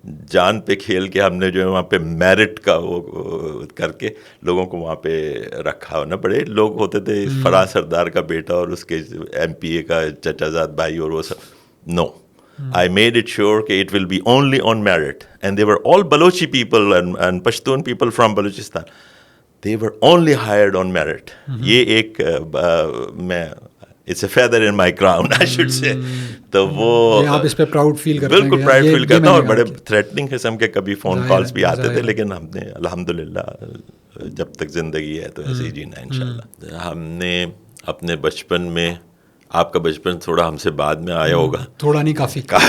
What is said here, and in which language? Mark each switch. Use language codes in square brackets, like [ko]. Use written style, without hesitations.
[ur] جان پہ کھیل کے ہم نے جو ہے وہاں پہ میرٹ کا وہ کر کے لوگوں کو وہاں پہ رکھا. نہ بڑے لوگ ہوتے تھے, فلاں سردار کا بیٹا اور اس کے MP کا چچا زاد بھائی اور وہ سب. [en] no, I made it sure [ur] کہ [en] it will be only on merit, and they were all Balochi people and Pashtun people from Balochistan. They were only hired on merit. [ur] یہ ایک میں [en] it's a feather in my crown, I should say. [ur] تو وہ آپ اس پہ proud feel کرتے ہیں؟ بالکل پرائڈ فیل کرتا ہوں, اور بڑے تھریٹننگ قسم کے کبھی فون کالز بھی آتے تھے, لیکن ہم نے الحمدللہ جب تک زندگی ہے تو ایسے ہی جینا ہے انشاءاللہ. ہم نے اپنے بچپن میں, آپ کا بچپن تھوڑا ہم سے بعد میں آیا ہوگا, تھوڑا نہیں کافی,